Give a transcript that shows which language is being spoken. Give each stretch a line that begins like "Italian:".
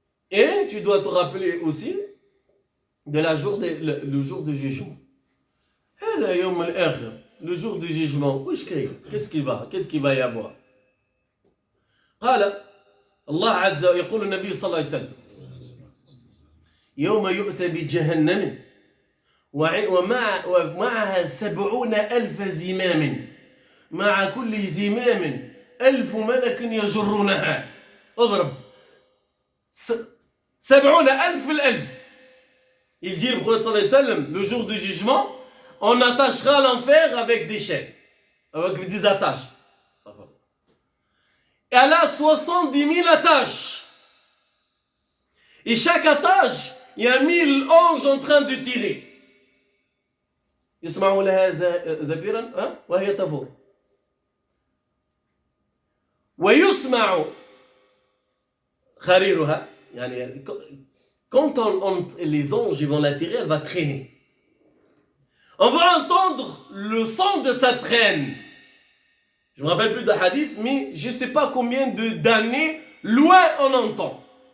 French: Et tu dois te rappeler aussi de le jour de jugement.
Arabic: هذا يوم الآخر
French: le jour du jugement
Arabic: وش كاين
French: qu'est-ce qu'il va y avoir
Arabic: قال الله عز وجل يقول النبي صلى الله عليه وسلم يوم يؤتى بجهنم ومعها 70,000 زمام مع كل زمام 1000 ملك يجرونها اضرب 70,000 في الألف.
French: Il dit le prophète sallallahu alayhi wa sallam, le jour du jugement, on attachera l'enfer avec des chaînes, avec des attaches. Et elle a 70 000 attaches. Et chaque attache, il y a 1000 anges en train de tirer.
Arabic: يسمعوا لها زفيرا وهي تفور. ويسمع خريرها يعني
French: quand les anges vont la tirer, elle va traîner. On va entendre le son de sa traîne. Je ne me rappelle plus de hadith, mais je ne sais pas combien d'années loin on entend.